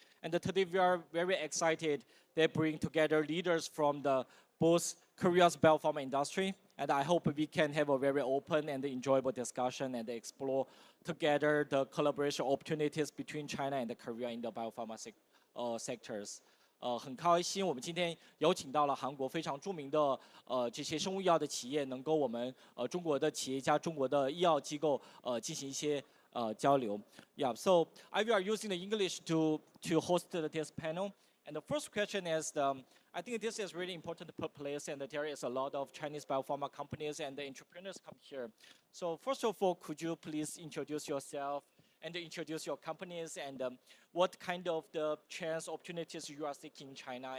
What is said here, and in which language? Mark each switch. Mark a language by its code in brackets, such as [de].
[en] And today we are very excited they bring together leaders from both Korea's biopharma industry. And I hope we can have a very open and enjoyable discussion and explore together the collaboration opportunities between China and Korea in the biopharma sectors. [zh] 很开心，我们今天邀请到了韩国非常著名的这些生物医药的企业，能够我们中国的企业家、中国的医药机构进行一些交流。 [en] Yeah, so I will using the English to host this panel. And the first question is, I think this is really important place, and there is a lot of Chinese biopharma companies and the entrepreneurs come here. So first of all, could you please introduce yourself and introduce your companies and what kind of the chance opportunities you are seeking in China?